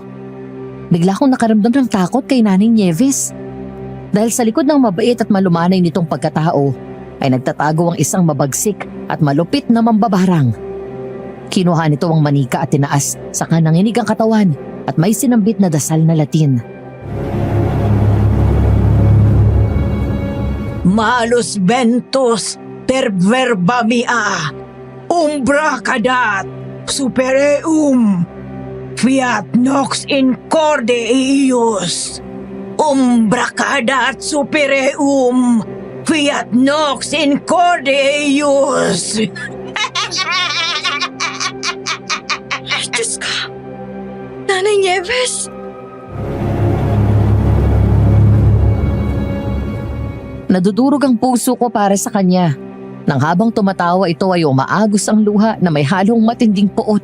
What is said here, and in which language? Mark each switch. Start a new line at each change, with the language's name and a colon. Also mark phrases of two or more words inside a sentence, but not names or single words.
Filipino: Bigla akong nakaramdam ng takot kay Nanay Nieves. Dahil sa likod ng mabait at malumanay nitong pagkatao, ay nagtatago ang isang mabagsik at malupit na mambabarang. Kinuha nito ang manika at tinaas, saka nanginig ang katawan at may sinambit na dasal na Latin.
Latin: Malus ventus per verba mia, umbra cadat, supereum, fiat nox in corde eius. Umbra cadat supereum, fiat nox in corde eius.
Filipino: Diyos ka! Nanay Nieves! Nadudurog ang puso ko para sa kanya. Nang habang tumatawa ito ay umaagos ang luha na may halong matinding puot.